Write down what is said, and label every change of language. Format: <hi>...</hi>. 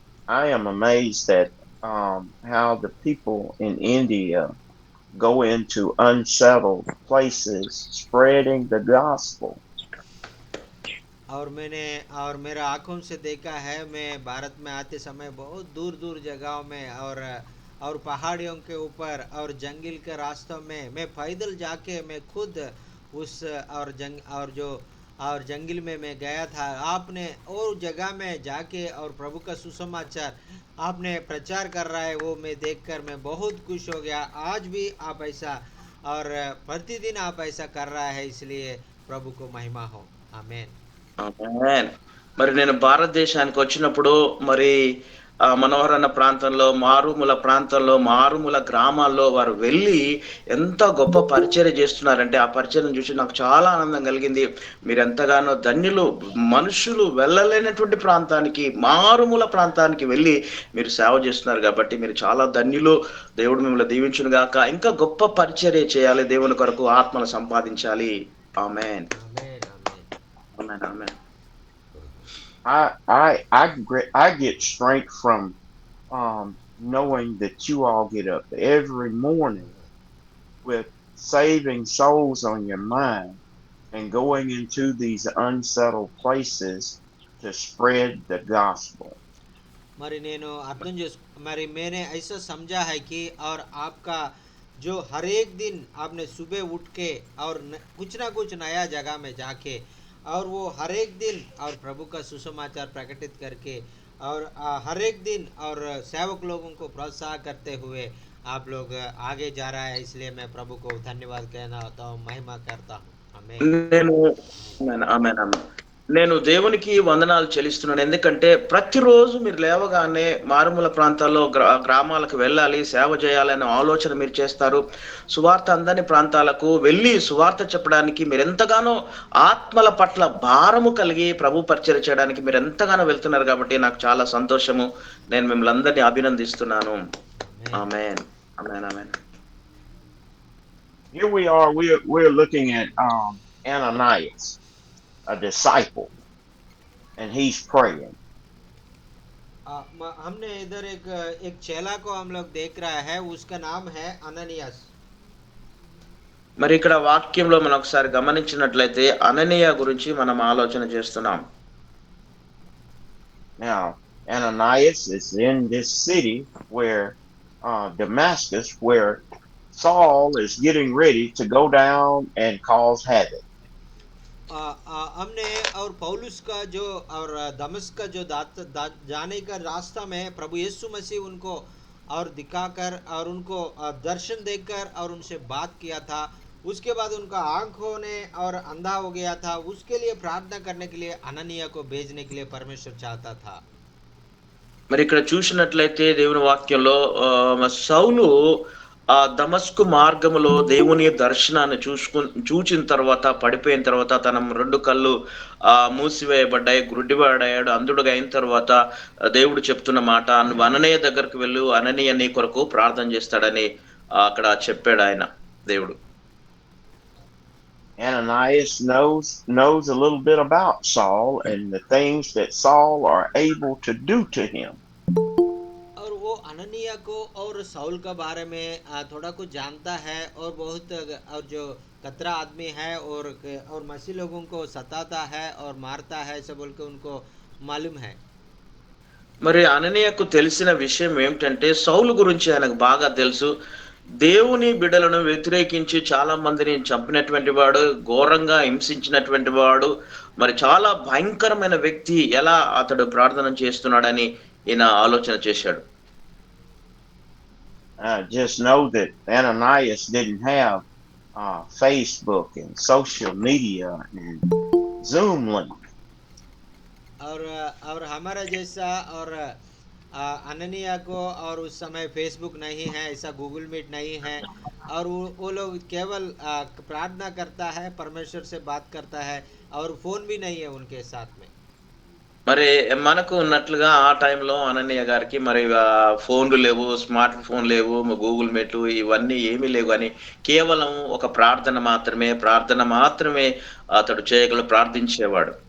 <en>I am amazed at how the people in India go into unsettled places spreading the gospel.</en> <hi>और मेरा आंखों से देखा है, मैं भारत में आते समय बहुत दूर दूर जगहों में और पहाड़ियों के ऊपर और जंगल के रास्तों में मैं पैदल जाके मैं खुद उस और जंगल में मैं गया था. आपने और जगह में जाके और प्रभु का सुसमाचार आपने प्रचार कर रहा है, वो मैं देखकर मैं बहुत खुश हो गया. आज भी आप ऐसा और प्रतिदिन आप ऐसा कर रहा है, इसलिए प्रभु को महिमा हो.</hi> <te>ఆమేన్. ఆమేన్. మరి నేను భారతదేశానికి వచ్చినప్పుడు మరి మనోహర్ అన్న ప్రాంతంలో, మారుమూల గ్రామాల్లో వారు వెళ్ళి ఎంత గొప్ప పరిచర్య చేస్తున్నారంటే ఆ పరిచర్యను చూసి నాకు చాలా ఆనందం కలిగింది. మీరు ఎంతగానో ధన్యులు. మనుషులు వెళ్ళలేనటువంటి ప్రాంతానికి, మారుమూల ప్రాంతానికి వెళ్ళి మీరు సేవ చేస్తున్నారు కాబట్టి మీరు చాలా ధన్యులు. దేవుడు మిమ్మల్ని దీవించును గాక. ఇంకా గొప్ప పరిచర్య చేయాలి, దేవుని కొరకు ఆత్మను సంపాదించాలి. ఆమేన్ ఆమేన్ ఆమేన్. ఆమేన్ ఆమేన్.</te> <en>I I get strength from knowing that you all get up every morning with saving souls on your mind and going into these unsettled places to spread the gospel.</en> <te>మరి నేను అర్థం చేసు మరి</te> <hi>मैंने ऐसा समझा है कि और आपका जो हर एक दिन आपने सुबह उठ के और कुछ ना कुछ नया जगह में जाके और वो हर एक दिन और प्रभु का सुसमाचार प्रकटित करके और हर एक दिन और सेवक लोगों को प्रोत्साहन करते हुए आप लोग आगे जा रहा है, इसलिए मैं प्रभु को धन्यवाद कहना होता हूँ, महिमा करता हूँ। आमीन।</hi> <te>నేను ఆమేన్ ఆమేన్ ఆమేన్. నేను దేవునికి వందనాలు చెల్లిస్తున్నాను. ఎందుకంటే ప్రతిరోజు మీరు లేవగానే మారుమూల ప్రాంతాల్లో గ్రామాలకు వెళ్ళాలి, సేవ చేయాలనే ఆలోచన మీరు చేస్తారు. సువార్త అందని ప్రాంతాలకు వెళ్ళి సువార్త చెప్పడానికి మీరెంతగానో ఆత్మల పట్ల భారము కలిగి ప్రభు పరిచర్య చేయడానికి మీరెంతగానో వెళ్తున్నారు కాబట్టి నాకు చాలా సంతోషము. నేను మిమ్మల్ని అందరినీ అభినందిస్తున్నాను. ఆమేన్. ఆమేన్ ఆమేన్ ఆమేన్.</te> <en>Here we are. We're looking at Ananias, a disciple, and he's praying.</en> <hi>हमने इधर एक चेला को हम लोग देख रहा है, उसका नाम है अननियास।</hi> <te>మరి ఇక్కడ వాక్యంలో మనం ఒకసారి గమనించినట్లయితే అననీయ గురించి మనం ఆలోచన చేస్తున్నాం.</te> <en>Now, Ananias is in this city where Damascus, where Saul is getting ready to go down and cause havoc.</en> <hi>हमने और पौलुस का जो और दमिश्क का जो जाने का रास्ता में प्रभु यीशु मसीह उनको और दिखाकर और उनको दर्शन देकर और उनसे बात किया था। उसके बाद उनका आंखों ने और अंधा हो गया था, उसके लिए प्रार्थना करने के लिए अननिया को भेजने के लिए परमेश्वर चाहता था।</hi> <te>మరి ఇక్కడ చూసినట్లయితే దేవుని వాక్యంలో సౌలు ఆ దమస్కు మార్గములో దేవుని దర్శనాన్ని చూచిన తర్వాత పడిపోయిన తర్వాత తన రెండు కళ్ళు మూసివేయబడ్డాయి, గుడ్డివాడయ్యాడు, అంధుడుగా అయిన తర్వాత దేవుడు చెప్తున్న మాట, నువ్వు అననీయ దగ్గరకు వెళ్ళు, అననీయ నీ కొరకు ప్రార్థన చేస్తాడని అక్కడ చెప్పాడు ఆయన దేవుడు.</te> <en>Ananias knows a little bit about Saul and the things that Saul are able to do to him.</en> <hi>और वो अननिया को और साउल का बारे में थोड़ा कुछ जानता है और बहुत और जो कतरा आदमी है और मसीह लोगों को सताता है और मारता है, ऐसा बोल के उनको मालूम है।</hi> <te>మరి అననీయకు తెలిసిన విషయం ఏమిటంటే సౌలు గురించి ఆయనకు బాగా తెలుసు. దేవుని బిడ్డలను వ్యతిరేకించి చాలా మందిని చంపినటువంటి వాడు, ఘోరంగా హింసించినటువంటి వాడు, మరి చాలా భయంకరమైన వ్యక్తి, ఎలా అతడు ప్రార్థన చేస్తున్నాడని ఈయన ఆలోచన చేశాడు.</te> <en>Just know that Ananias didn't have Facebook and social media and Zoom link.</en> <hi>और हमारा जैसा और अननिया को और उस समय फेसबुक नहीं है, ऐसा गूगल मीट नहीं है, और वो लोग केवल प्रार्थना करता है, परमेश्वर से बात करता है, और फोन भी नहीं है उनके साथ में।</hi> <te>మరి మనకు ఉన్నట్లుగా ఆ టైంలో అననీయ గారికి మరి ఫోన్లు లేవు, స్మార్ట్ ఫోన్ లేవు, గూగుల్ మీట్లు ఇవన్నీ ఏమీ లేవు, అని కేవలం ఒక ప్రార్థన మాత్రమే అతడు చేయగల ప్రార్థించేవాడు.</te>